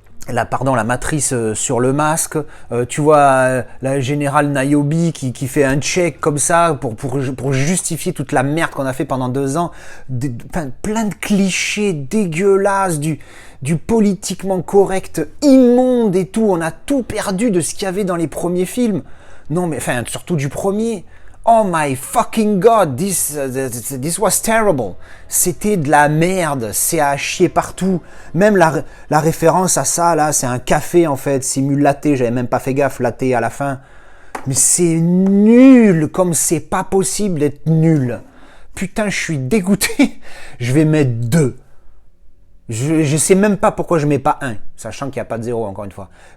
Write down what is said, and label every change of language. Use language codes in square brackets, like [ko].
[fr] la matrice sur le masque, tu vois la générale Niobe qui fait un check comme ça pour justifier toute la merde qu'on a fait pendant 2 ans, plein de clichés dégueulasses, du politiquement correct immonde et tout, on a tout perdu de ce qu'il y avait dans les premiers films, non mais enfin surtout du premier. [en] Oh my fucking god, this was terrible. [fr] C'était de la merde, c'est à chier partout. Même la référence à ça, là, c'est un café en fait, simule latte, j'avais même pas fait gaffe, latte à la fin. Mais c'est nul, comme c'est pas possible d'être nul. Putain, je suis dégoûté. Je vais mettre 2. Je sais même pas pourquoi je mets pas 1, sachant qu'il n'y a pas de 0 encore une fois.